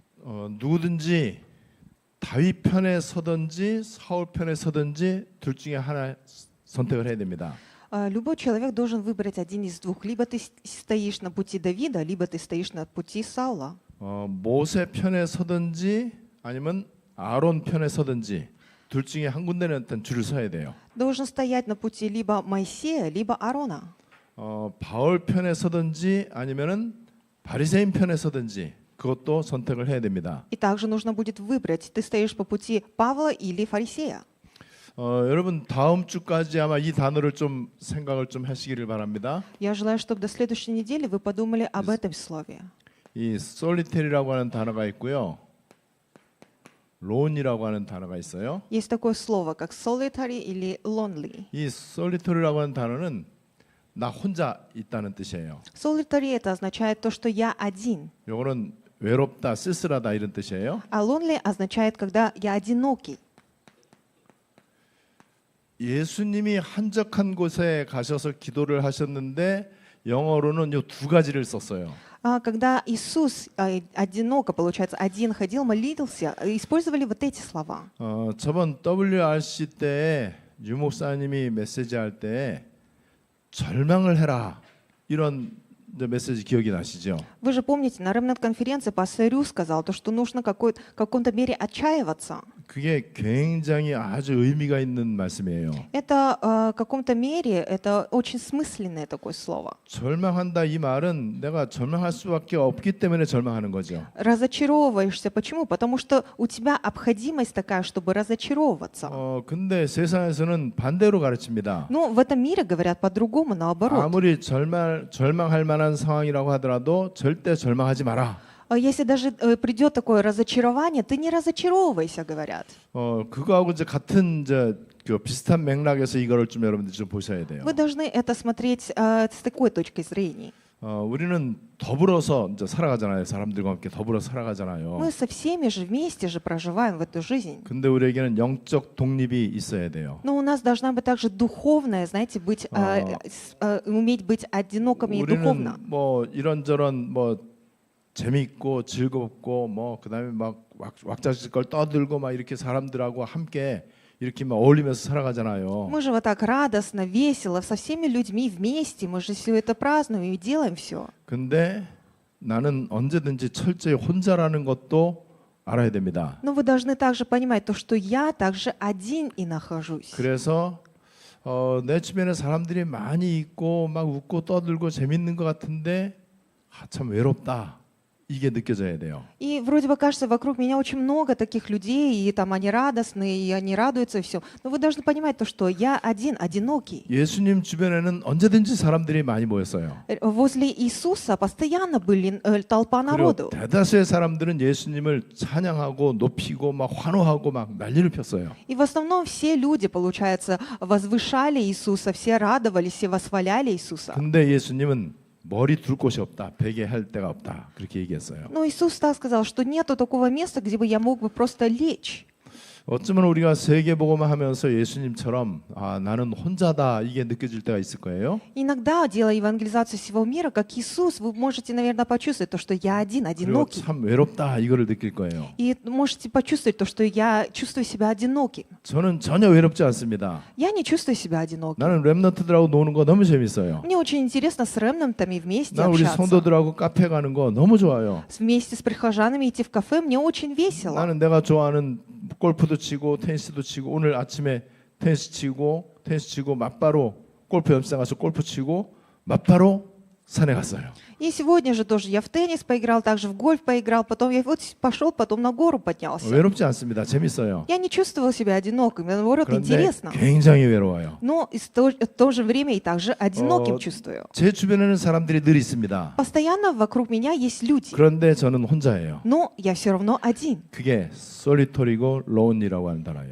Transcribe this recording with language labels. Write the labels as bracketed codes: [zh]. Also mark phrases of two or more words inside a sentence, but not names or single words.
[ko] 누구든지 다윗 편에 서든지 사울 편에 서든지 둘 중에 하나 선택을 해야 됩니다. [ru] Любой человек должен выбрать один из двух. Либо ты стоишь на пути Давида, либо ты стоишь на пути Саула. [ko] 모세 편에 서든지 아니면 아론 편에 서든지 둘 중에 한 군데는 일단 줄을 서야 돼요. [ru] Должен стоять на пути либо Моисея, либо Аарона. [ko] 바울 편에 서든지 아니면은 바리새인 편에 서든지 그것도 선택을 해야 됩니다. [ru] И также нужно будет выбрать, ты стоишь по пути Павла или фарисея. [ko] 여러분 다음 주까지 아마 이 단어를 좀 생각을 좀 하시기를 바랍니다. [ru] Я желаю, чтобы до следующей недели вы подумали об этом слове. [ko] 이 solitary라고 하는 단어가 있고요. lone이라고 하는 단어가 있어요. [ru] Есть такое слово, как solitary или lonely. [ko] 이 solitary라고 하는 단어는 나 혼자 있다는 뜻이에요. [ru] Solitary это означает то, что я один. [ko] 요거는 외롭다, 쓸쓸하다 이런 뜻이에요. [ru] А lonely означает, когда я одинокий. [ko] 예수님이 한적한 곳에 가셔서 기도를 하셨는데 영어로는 요 두 가지를 썼어요. [ru] Когда Иисус одиноко, получается, один ходил, молился, использовали вот эти слова. [ko] 저번 WRC 때 유 목사님이 메시지할 때 절망을 해라 이런 메시지 기억이 나시죠? [ru] Вы же помните, на ремнант-конференции пастор Рю сказал, то, что нужно в каком-то мере отчаиваться. [ko] 그게 굉장히 아주 의미가 있는 말씀이에요. [ru] Это в каком-то мере это очень смысленное такое слово. [ko] 절망한다 이 말은 내가 절망할 수밖에 없기 때문에 절망하는 거죠. [ru] Разочаровываешься. Почему? Потому что у тебя необходимость такая, чтобы разочаровываться. [ko] 근데 세상에서는 반대로 가르칩니다. [ru] Но в этом мире говорят по-другому, наоборот. [ko] 아무리 절망할 만한 상황이라고 하더라도 절대 절망하지 마라. [ru] Если даже придет такое разочарование, ты не разочаровывайся, говорят. [ko] 그거하고 이제 같은 그 비슷한 맥락에서 이거를 좀 여러분들 좀 보셔야 돼요. [ru] Вы должны это смотреть с такой точки зрения. [ko] 우리는 더불어서 이제 살아가잖아요. 사람들과 함께 더불어 살아가잖아요. [ru] Мы со всеми же вместе же проживаем в эту жизнь. [ko] 근데 우리에게는 영적 독립이 있어야 돼요. [ru] Но у нас должна быть также духовная, знаете, быть уметь быть одинокими и духовно. [ko] 우리는 뭐 이런저런 뭐 재밌고 즐겁고 뭐 그다음에 막 왁자지껄 떠들고 막 이렇게 사람들하고 함께 이렇게 막 어울리면서 살아가잖아요. [ru] Мы же вот так радостно, весело, со всеми людьми вместе, мы же все это празднуем и делаем все. [ko] 근데 나는 언제든지 철저히 혼자라는 것도 알아야 됩니다. [ru] Но вы должны также понимать то, что я также один и нахожусь. [ko] 그래서 내 주변에 사람들이 많이 있고 막 웃고 떠들고 재밌는 것 같은데 참 외롭다. 이게 느껴져야 돼요. [ru] И вроде бы кажется, вокруг меня очень много таких людей, и там они радостные, и они радуются, и все. Но вы должны понимать то, что я один, одинокий. [ko] 예수님 주변에는 언제든지 사람들이 많이 모였어요. [ru] Возле Иисуса постоянно были толпа [ko] 그리고 [ru] народу. [ko] 대다수의 사람들은 예수님을 찬양하고 높이고 막 환호하고 막 난리를 폈어요. [ru] И в основном все люди, получается, возвышали Иисуса, все радовались, все восхваляли Иисуса. [ko] 근데 예수님은 머리 둘 곳이 없다. 베개 할 데가 없다. 그렇게 얘기했어요. [ru] Но Иисус так сказал, что нету такого места, где бы я мог бы просто лечь. [ko] 어쩌면 우리가 세계복음을 하면서 예수님처럼 나는 혼자다 이게 느껴질 때가 있을 거예요. [ru] Иногда, делая евангелизацию всего мира, как Иисус, вы можете, наверное, почувствовать то, что я один, [ko] 그리고 [ru] одинокий. [ko] 참 외롭다 이거를 느낄 거예요. [ru] И можете почувствовать то, что я чувствую себя одиноким. [ko] 저는 전혀 외롭지 않습니다. [ru] Я не чувствую себя одиноким. [ko] 나는 랩런트들하고 노는 거 너무 재밌어요. [ru] Мне очень интересно с ремнантами вместе [ko] 나 우리 [ru] общаться. [ko] 성도들하고 카페 가는 거 너무 좋아요. [ru] Вместе с прихожанами идти в кафе мне очень весело. [ko] 나는 내가 좋아하는 골프도 치고 테니스도 치고 오늘 아침에 테니스 치고 맞바로 골프 연습장 가서 골프 치고 맞바로 산에 갔어요. [ru] И сегодня же тоже я в теннис поиграл, также в гольф поиграл, потом я вот пошел, потом на гору поднялся. [ko] 외롭지 않습니다. 재밌어요. [ru] Я не чувствовал себя одиноким, наоборот, [ko] 그런데 [ru] интересно. [ko] 굉장히 외로워요. [ru] Но в то же время и также одиноким чувствую. [ko] 제 주변에는 사람들이 늘 있습니다. [ru] Постоянно вокруг меня есть люди, [ko] 그런데 저는 혼자예요. [ru] но я все равно один. [ko] 그게 solitary고 lone이라고 하는 단어예요.